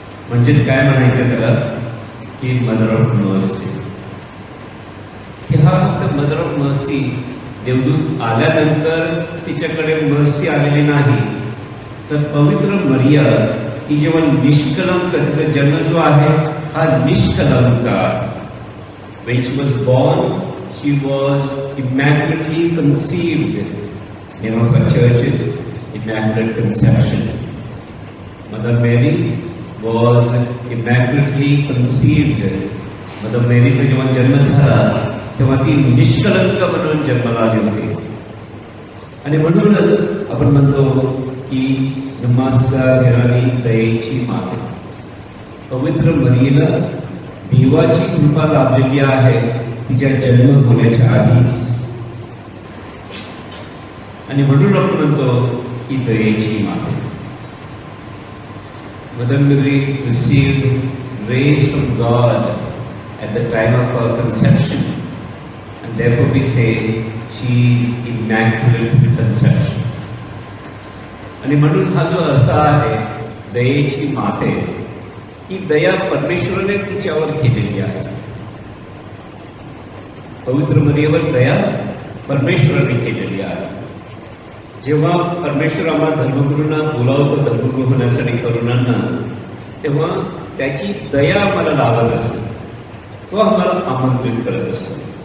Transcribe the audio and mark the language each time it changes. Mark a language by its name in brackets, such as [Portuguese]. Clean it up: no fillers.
[Marathi] म्हणजेच काय म्हणायचं त्याला की मदर ऑफ मर्सी. की हा फक्त मदर ऑफ मर्सी देवदूत आल्यानंतर तिच्याकडे मर्सी आलेली नाही, तर पवित्र मरिया ही जेव्हा निष्कलंक, तिचा जन्म जो आहे हा निष्कलंक आहे. [English] When she was born, she was immaculately conceived. Name of our church is Immaculate Conception. Mother Mary was immaculately conceived. [Marathi] Mother Maryचा जेव्हा जन्म झाला तेव्हा ती निष्कलंक म्हणून जन्माला आली होती. आणि म्हणूनच आपण म्हणतो की नमस्कार देराणी दयेची माता. पवित्र मरियेला देवाची कृपा लाभलेली आहे तिच्या जन्म होण्याच्या आधीच. आणि म्हणून आपण म्हणतो की दयेची माता. [English] Mother Mary received grace from God at the time of her conception, and therefore we say she is immaculate conception. [Marathi] आणि म्हणून हा जो अर्थ आहे दयेची माते, ही दया परमेश्वराने तिच्यावर केलेली आहे. पवित्र मरियेवर दया परमेश्वराने केलेली आहे. जेव्हा परमेश्वर आम्हाला धर्मगुरूंना बोलावतो, धर्मगुरू होण्यासाठी तरुणांना, तेव्हा त्याची दया आम्हाला लावत असते, तो आम्हाला आमंत्रित करत असतो.